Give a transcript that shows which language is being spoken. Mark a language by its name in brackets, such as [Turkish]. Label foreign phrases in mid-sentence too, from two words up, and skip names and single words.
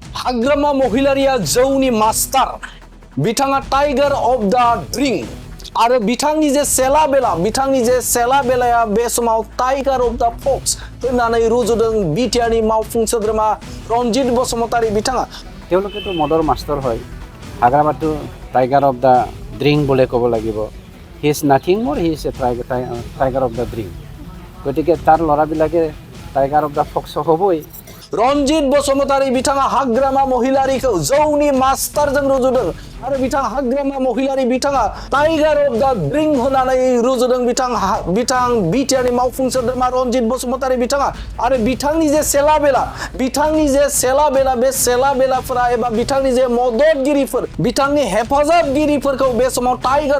[Bodo] हाग्रामा महिलारिया जौनि मास्टार बिथाङा [English] tiger of the drink [Bodo] आरो बिथांनि जे सेला बेलाया बे समाव [English] tiger of the fox [Bodo] होननानै रुजुदों बिटिआरनि मावफुं सोद्रोमा रनजित बसुमतारी बिथाङा [Assamese] তেওঁলোকেতো মদৰ মাষ্টৰ হয় হাগ্ৰামাটো [English] tiger of the drink [Assamese] বুলি ক'ব লাগিব [English] he is nothing [Assamese] মোৰ [English] he is a tiger of the drink [Assamese] গতিকে তাৰ ল'ৰাবিলাকে [English] tiger of the fox [Assamese] হ'বই [Bodo] रनजित बसुमतारी बिथाङा हाग्रामा महिलारिखौ जौनि मास्टारजों रुजुदों आरो बिथाङा हाग्रामा महिलारि बिथाङा [English] tiger of the drink [Bodo] होननानै रुजुदों बिथां बिटिआरनि मावफुं सोद्रोमा रनजित बसुमतारी बिथाङा आरो बिथांनि जे सेला बेला बे सेला बेलाफोरा एबा बिथांनि जे मददगिरिफोर बिथांनि हेफाजाबगिरिफोरखौ बे समाव टाइगार